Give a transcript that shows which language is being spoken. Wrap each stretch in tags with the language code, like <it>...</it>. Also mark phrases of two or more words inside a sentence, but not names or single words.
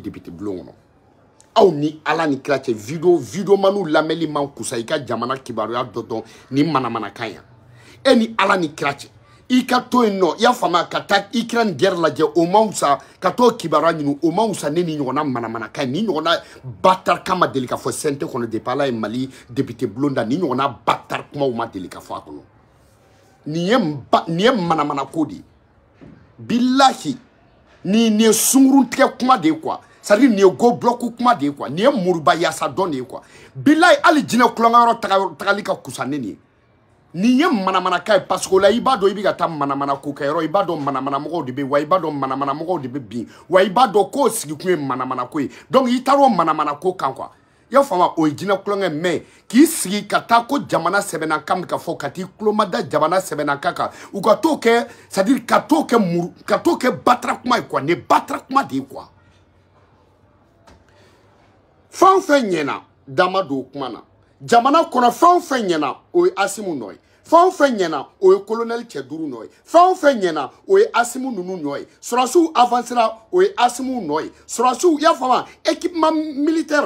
<bm>député bulon kɔnɔ aw ni ala ni kira cɛ videomaniw lamɛnli man kusa i ka jamana kibaruya dɔ dɔn ni manamanakan yan ni ala ni kira cɛ i ka to yen nɔ i y'a faamuya ka taa Ukraine guerre lajɛ o man wusa ka t'o kibaruya ɲini o man wusa ne ni ɲɔgɔnna manamanakan ye ni ɲɔgɔnna batarakan ma deli ka fɔ CNT kɔnɔ depuis ala ye Mali député bulon da ni ɲɔgɔnna batara kumaw ma deli ka fɔ a kɔnɔ nin ye manamanako de ye bilahi nin ye sunkurun tigɛ kuma de ye quoi c'est-à-dire nin ye go bloc kuma de ye quoi nin ye muruba yaasa dɔn de ye quoi bilahi hali jinɛ kulonkɛyɔrɔ tagali ka kusa ne nin ye nin ye manamanakan ye parce que o la i b'a dɔn i bɛ ka taa manamanako kɛyɔrɔ i b'a dɔn manamanamɔgɔw de bɛ wa i b'a dɔn manamanamɔgɔw de bɛ bin wa i b'a dɔn k'o sigikun ye manamanako ye donc i taara o manamanako kan quoi i y'a faamu o ye jinɛ kulonkɛ mais k'i sigi ka taa ko jamana sɛbɛnnakan bɛ ka fɔ ka t'i kulomada jamana sɛbɛnnakan kan u ka t'o kɛ c'est-à-dire ka t'o kɛ batara kuma ye quoi nin ye batara kuma de ye quoi fɛn o fɛn ɲɛna dama don o kuma na jamana kɔnɔ fɛn o fɛn ɲɛna o ye Asimu nɔ ye fɛn o fɛn ɲɛna o ye colonel cɛ duuru nɔ ye fɛn o fɛn ɲɛna o ye Asimu ninnu nɔ ye sɔrɔsiw avancera o ye Asimu nɔ ye sɔrɔsiw i y'a faamu</bm> <fr>équipement militaire</fr>